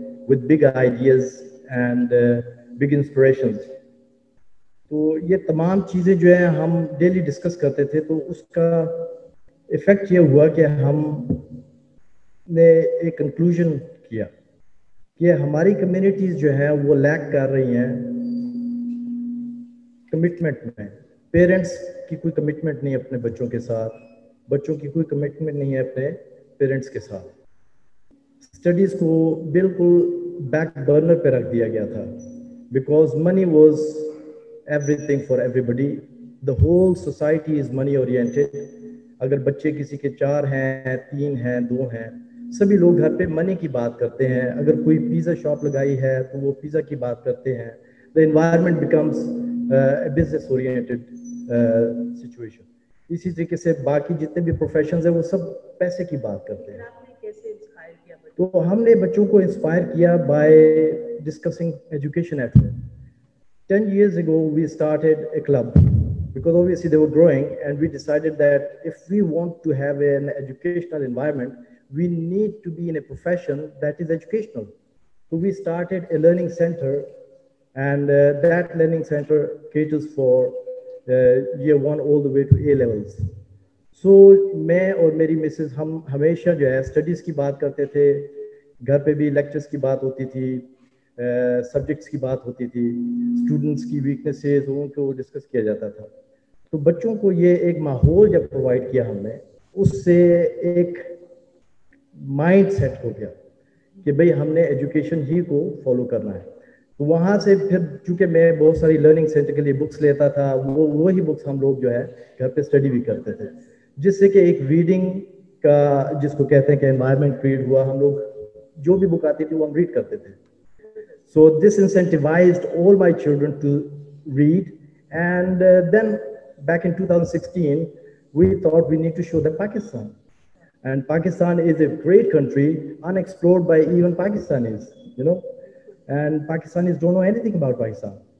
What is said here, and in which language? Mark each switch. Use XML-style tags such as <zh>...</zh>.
<en>with big ideas and big inspirations.</en> <ur>تو یہ تمام چیزیں جو ہیں ہم ڈیلی ڈسکس کرتے تھے, تو اس کا ایفیکٹ یہ ہوا کہ ہم نے ایک کنکلوژن کیا کہ ہماری کمیونٹیز جو ہیں وہ لیک کر رہی ہیں کمٹمنٹ میں. پیرنٹس کی کوئی کمٹمنٹ نہیں اپنے بچوں کے ساتھ, بچوں کی کوئی کمٹمنٹ نہیں ہے اپنے پیرنٹس کے ساتھ. اسٹڈیز کو بالکل بیک برنر پہ رکھ دیا گیا تھا</ur> <en>Because money was everything for everybody. The whole society is money oriented.</en> <ur>اگر بچے کسی کے 4 ہیں, 3 ہیں, 2 ہیں, سبھی لوگ گھر پہ منی کی بات کرتے ہیں. اگر کوئی پیزا شاپ لگائی ہے تو وہ پیزا کی بات کرتے ہیں.</ur> <en>The environment becomes business oriented situation.</en> <ur>اسی طریقے سے باقی جتنے بھی پروفیشنز ہیں وہ سب پیسے کی بات کرتے ہیں. تو ہم نے بچوں کو انسپائر کیا</ur> <en>By discussing education at home. 10 years ago we started a club because obviously they were growing, and we decided that if we want to have an educational environment, we need to be in a profession that is educational. So we started a learning center, and that learning center caters for year 1 all the way to A levels.</en> <ur>So میں اور میری Mrs ہم ہمیشہ جو ہے studies کی بات کرتے تھے. گھر پہ بھی لیکچرز کی بات ہوتی تھی, سبجیکٹس کی بات ہوتی تھی, اسٹوڈنٹس کی ویکنیسز ان کو ڈسکس کیا جاتا تھا. تو بچوں کو یہ ایک ماحول جب پرووائڈ کیا ہم نے, اس سے ایک مائنڈ سیٹ ہو گیا کہ بھئی ہم نے ایجوکیشن ہی کو فالو کرنا ہے. تو وہاں سے پھر چونکہ میں بہت ساری لرننگ سینٹر کے لیے بکس لیتا تھا, وہی بکس ہم لوگ جو ہے گھر پہ اسٹڈی بھی کرتے تھے, جس سے کہ ایک ریڈنگ کا جس کو کہتے ہیں کہ انوائرمنٹ کریٹ ہوا. ہم لوگ جو بھی بک آتی تھی وہ ہم ریڈ کرتے تھے.</ur> <en>So this incentivized all my children to read, and then back in 2016 we thought we need to show them Pakistan, and Pakistan is a great country unexplored by even Pakistanis, you know, and Pakistanis don't know anything about Pakistan.</en>